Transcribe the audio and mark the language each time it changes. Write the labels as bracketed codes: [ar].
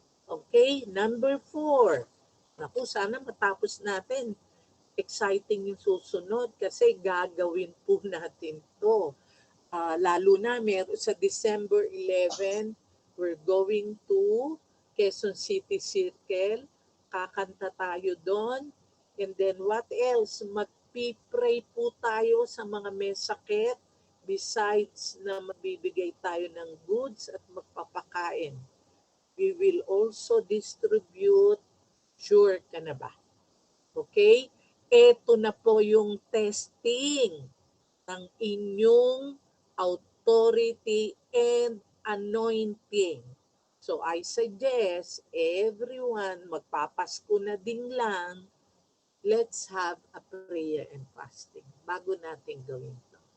[tl] Okay? Number 4. Naku, sana matapos natin. Exciting yung susunod kasi gagawin po natin to. Lalo na sa [en] December 11, we're going to Quezon City Circle. [tl] Kakanta tayo doon. [en] And then what else? [tl] Magpipray po tayo sa mga may sakit besides na magbibigay tayo ng goods at magpapakain. [en] We will also distribute. [tl] Sure ka na ba? Okay? Ito na po yung testing ng inyong authority and anointing. [en] So I suggest everyone, [tl] magpapasko na din lang, [en] let's have a prayer and fasting [tl] bago natin gawin to.